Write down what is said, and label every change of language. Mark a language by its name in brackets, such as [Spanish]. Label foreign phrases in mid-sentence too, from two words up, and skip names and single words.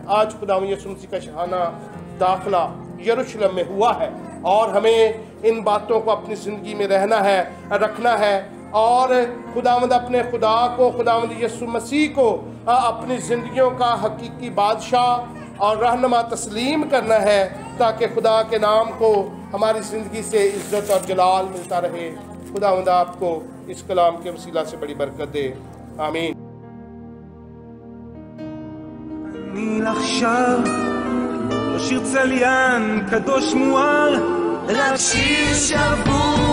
[Urdu] آج خداوند یسوع مسیح کا شاہانہ داخلہ یروشلم میں ہوا ہے اور ہمیں ان باتوں کو اپنی زندگی میں رکھنا ہے اور خداوند اپنے خدا کو، خداوند یسوع مسیح کو اپنی زندگیوں کا حقیقی بادشاہ اور رہنما تسلیم کرنا ہے تاکہ خدا کے نام کو ہماری زندگی سے عزت اور جلال ملتا رہے۔ خداوند آپ کو اس کلام کے وسیلہ سے بڑی برکت دے، آمین۔ [Hebrew] אני עכשיו לא שיר צליין קדוש מואר, רק שיר שבור